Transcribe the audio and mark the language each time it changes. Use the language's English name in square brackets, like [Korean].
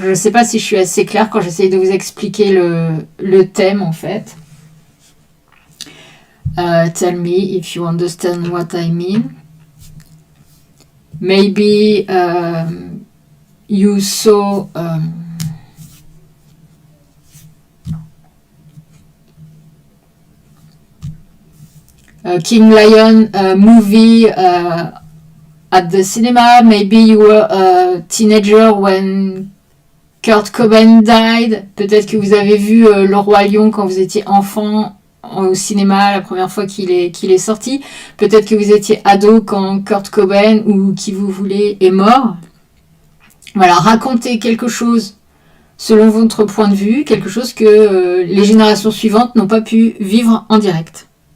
[French] Je ne sais pas si je suis assez claire quand j'essaie de vous expliquer le thème en fait. [English] Tell me if you understand what I mean. maybe you saw King Lion movie at the cinema. Maybe you were a teenager when Kurt Cobain died. [French] Peut-être que vous avez vu Le Roi Lion quand vous étiez enfant au cinéma la première fois qu'il est sorti. Peut-être que vous étiez ado quand Kurt Cobain ou qui vous voulez est mort. Voilà, racontez quelque chose selon votre point de vue, quelque chose que les générations suivantes n'ont pas pu vivre en direct.